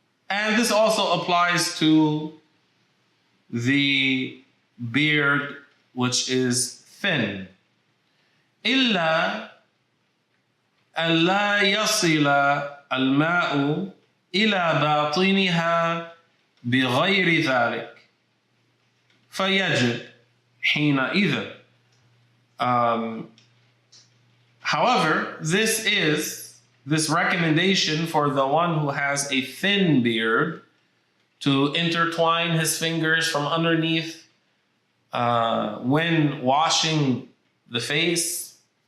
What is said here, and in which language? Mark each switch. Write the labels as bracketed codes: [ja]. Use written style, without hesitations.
[en] And this also applies to the beard which is thin. [ar] إلا أن لا يصل الماء إلى باطنها بغير ذلك فيجب حينئذ. [en] However, this recommendation for the one who has a thin beard to intertwine his fingers from underneath when washing the face.